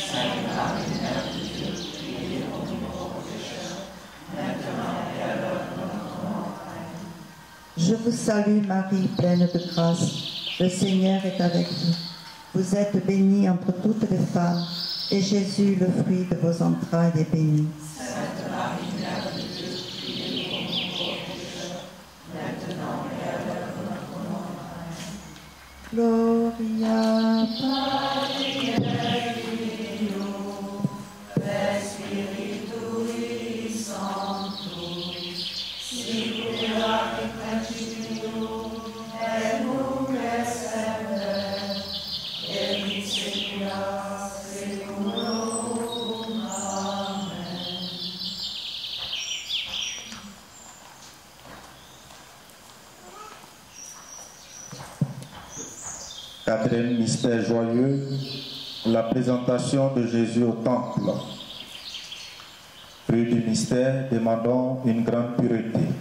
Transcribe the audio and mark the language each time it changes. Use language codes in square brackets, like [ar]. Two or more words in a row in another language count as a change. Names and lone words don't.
[fr] Je vous salue Marie, pleine de grâce. Le Seigneur est avec vous. Vous êtes bénie entre toutes les femmes, et Jésus, le fruit de vos entrailles, est béni. [la] Gloria Patri et Filio et Spiritui Sanctus, sicut in principio et nunc et semper et in saecula saeculorum. Amen. [fr] Quatrième mystère joyeux, la présentation de Jésus au temple. Fruit du mystère, demandons une grande pureté.